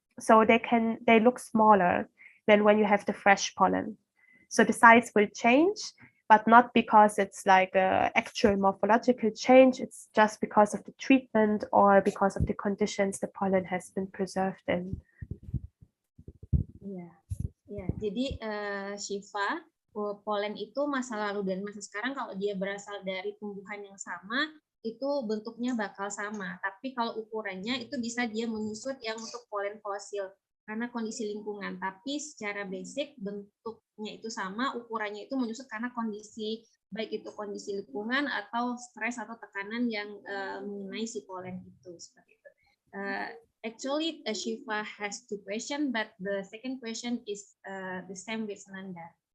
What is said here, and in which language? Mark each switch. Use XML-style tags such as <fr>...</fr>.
<en>So they look smaller than when you have the fresh pollen. So the size will change, but not because it's like an actual morphological change. It's just because of the treatment or because of the conditions the pollen has been preserved in. Yeah,</en> <id>Ya, jadi Shiva, polen itu masa lalu dan masa sekarang kalau dia berasal dari tumbuhan yang sama, itu bentuknya bakal sama. Tapi kalau ukurannya itu bisa dia menyusut yang untuk polen fosil karena kondisi lingkungan. Tapi secara basic bentuknya itu sama, ukurannya itu menyusut karena kondisi, baik itu kondisi lingkungan atau stres atau tekanan yang mengenai si polen itu, seperti itu.</id> <en>Actually, Shiva has two questions, but the second question is the same with Nanda.</en>